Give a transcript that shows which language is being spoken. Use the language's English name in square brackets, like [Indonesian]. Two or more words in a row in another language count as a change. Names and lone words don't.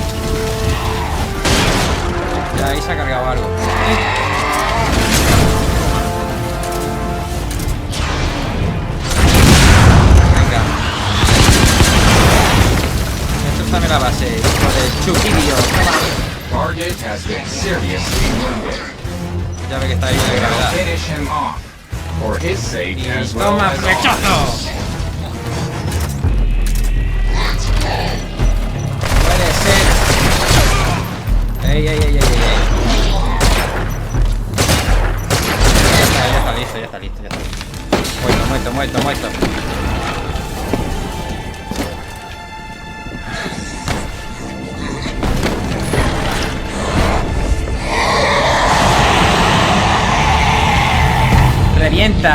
[Spanish] Ya ahí se ha cargado algo. Dame la base, hijo de Chuquillo. [English] Target has been seriously wounded. [Spanish] Ya ve que está ahí de gravedad. [English] Finish him off for his sake [Spanish] Y [English] as well [Spanish] toma, [English] as [Spanish] flechazo. Puede ser. Ey, ey, ey, ey, ey. Ya está listo, ya está listo, ya está listo. Muerto. ¡Revienta!